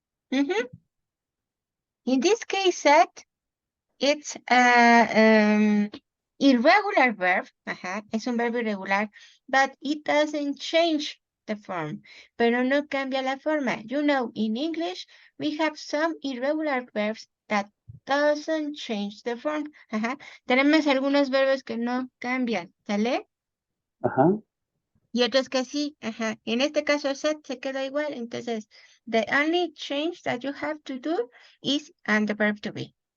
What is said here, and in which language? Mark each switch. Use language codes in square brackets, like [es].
[en] In this case, set, it's a irregular verb. Ajá, [es] es un verbo irregular, [en] but it doesn't change the form. [es] Pero no cambia la forma. [en] You know, in English, we have some irregular verbs that doesn't change the form. Ajá. [es] Tenemos algunos verbos que no cambian, ¿sale? Ajá. Y otros que sí, ajá. En este caso, set se queda igual. [en] Entonces, the only change that you have to do is and the verb to be.